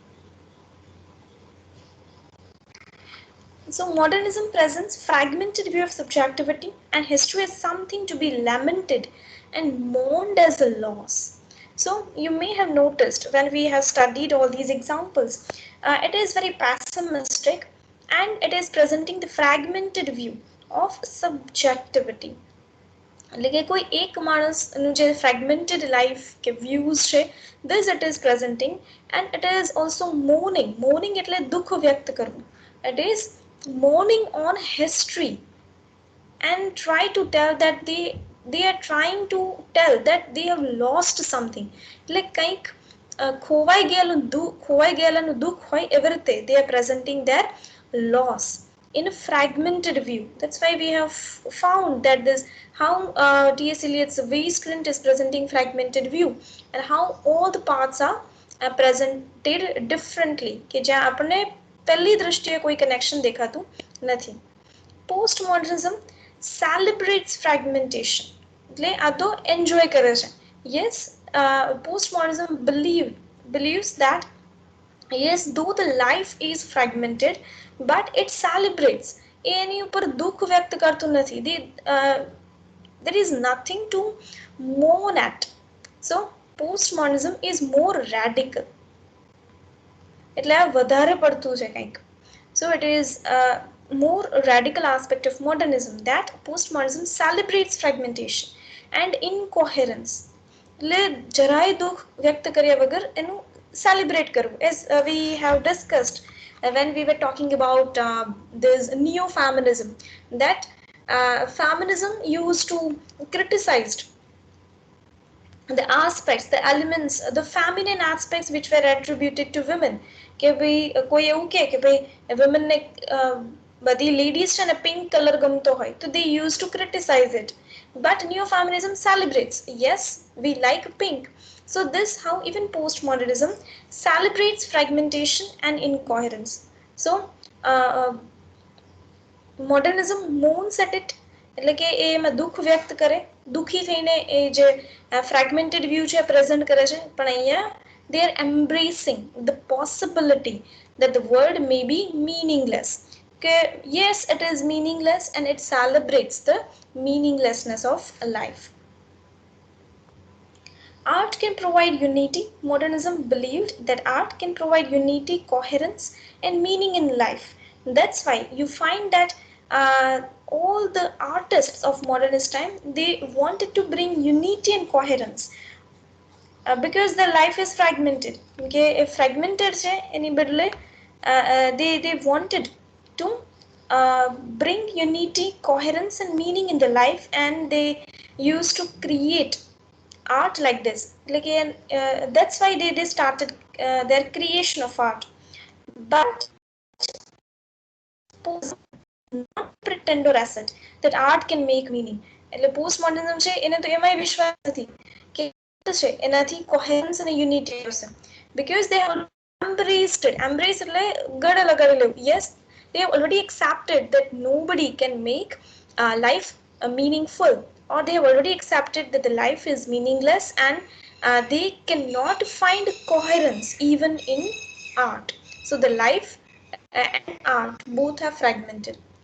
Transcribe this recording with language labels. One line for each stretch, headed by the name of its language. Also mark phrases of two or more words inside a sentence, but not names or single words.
English: So modernism presents fragmented view of subjectivity and history as something to be lamented and mourned as a loss. So you may have noticed when we have studied all these examples, it is very pessimistic, and it is presenting the fragmented view of subjectivity.
Gujarati: એટલે કે કોઈ એક માણસનું જે
English: fragmented life
Gujarati: કે views છે,
English: this it is presenting, and it is also mourning
Gujarati: એટલે દુઃખ વ્યક્ત કરવું.
English: It is mourning on history and try to tell that the they are trying to tell that they have lost something, like
Gujarati: કંઈક ખોવાઈ ગયેલાનું દુઃખ હોય એવી રીતે
English: they are presenting their loss in a fragmented view. That's why we have found that this how T.S. Eliot's Wasteland is presenting fragmented view, and how all the parts are presented differently
Gujarati: કે જ્યાં આપણને પહેલી દૃષ્ટિએ કોઈ કનેક્શન દેખાતું નથી.
English: Postmodernism celebrates fragmentation,
Gujarati: એટલે આ તો એન્જોય કરે છે.
English: Yes, postmodernism believes that yes, though the life is fragmented, but it celebrates.
Gujarati: એ એની ઉપર દુઃખ વ્યક્ત કરતું નથી.
English: There is nothing to mourn at. So postmodernism is more radical.
Gujarati: એટલે આ વધારે પડતું છે કંઈક.
English: So it is a more radical aspect of modernism that postmodernism celebrates fragmentation and incoherence.
Gujarati: એટલે જરાય દુઃખ વ્યક્ત કર્યા વગર એનું celebrate કરવું,
English: as we have discussed when we were talking about this neo-feminism, that feminism used to criticize the aspects, the elements, the feminine aspects which were attributed to women.
Gujarati: કે ભાઈ કોઈ એવું કે ભાઈ women ને બધી ladies છે ને
English: pink color
Gujarati: ગમતો હોય, તો
English: they used to criticize it. But neo-feminism celebrates, yes, we like pink. So this how even postmodernism celebrates fragmentation and incoherence. So modernism mourns at it,
Gujarati: એટલે કે એ એમાં દુઃખ વ્યક્ત કરે, દુઃખી થઈને એ જે
English: fragmented view
Gujarati: છે
English: present કરે
Gujarati: છે. પણ અહીંયા
English: they are embracing the possibility that the world may be meaningless. Okay, yes, it is meaningless, and it celebrates the meaninglessness of life. Art can provide unity. Modernism believed that art can provide unity, coherence, and meaning in life. That's why you find that all the artists of modernist time, they wanted to bring unity and coherence. Because their life is fragmented. Okay, if fragmented
Gujarati: છે એની બદલે
English: they wanted to bring unity, coherence, and meaning in the life, and they used to create art like this. Like that's why they started their creation of art. But not pretend or asset that art can make meaning.
Gujarati: એટલે postmodernism છે એને તો એમાંય વિશ્વાસ નથી કે છે એનાથી coherence અને unity આવશે,
English: because they have embraced it.
Gujarati: Embrace એટલે ગળે લગાડી લેવું.
English: Yes, they have already accepted that nobody can make life meaningful, or they have already accepted that the life is meaningless, and they cannot find coherence even in art. So the life and art both are fragmented.